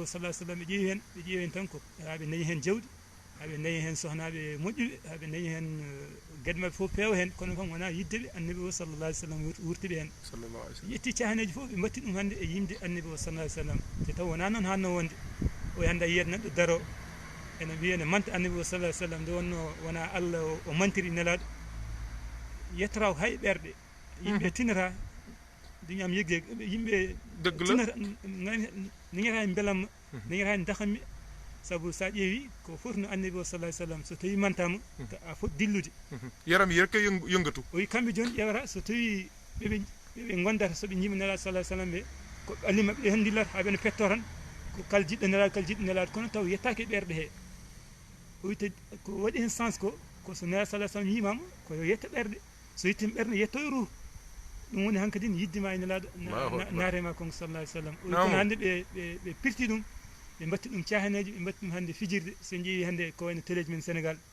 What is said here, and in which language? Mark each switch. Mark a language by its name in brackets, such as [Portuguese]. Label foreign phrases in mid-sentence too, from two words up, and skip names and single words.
[Arabic] صلى الله عليه وسلم [Fula] ɓe ƴeewi hen tan ko haa ɓe dañi hen jawdi haa ɓe dañi hen sohnaɓe moƴƴuɓe haa ɓe dañi hen gueɗe mabɓe fof peewa hen kono kam wona yiddeɓe annabi o [Arabic] صلى الله عليه وسلم [Fula] wurtiɓe hen ƴetti cahaneji fof ɓe mbatti ɗum hannde e yimde annabi o [Arabic] صلى الله عليه وسلم [Fula] te taw wona noon hanno wonde o hannde a yiyat neɗɗo daro ene wiya ne manta annabi o [Arabic] صلى الله عليه وسلم [Fula] nde wonno wona Allah o mantiri nelaɗo yettata hay ɓerɗe yimɓe tinata duñam yegge yimɓe tinata niñata en belamma niñata en dakammi saabu sa ƴeewi ko foti no annabi o [Arabic] صلى الله عليه وسلم [Fula] so tawi mantama a foti dillude [Wolof] yaram yi rek yëngatu [Fula] o wi kamɓe joni ƴewata so tawi ɓeɓe gondata soɓe jiima nelaɗo [Arabic] صلى الله عليه وسلم [Fula] ɓe ko ɓalli mabɓe ɗe hen dillata ha ɓene petto tan ko kala jiɗɗo nelaɗo kono taw yettaki ɓerɗe he o wite ko waɗi hen sens ko so nelaɗo [Arabic] صلى الله عليه وسلم [Fula] yimama ko yo yetta ɓerɗe so yettima ɓerɗe yetto e ruhu ɗum woni hankkadi yiddima e nelaɗo naarema kon [Arabic] صلى الله عليه وسلم [Fula] o wi kono hannde ɓe pirti ɗum ɓe mbatti ɗum cahaneji ɓe mbatti ɗum hannde fijirde so jeeyi hannde ko wayno téléji men Sénégal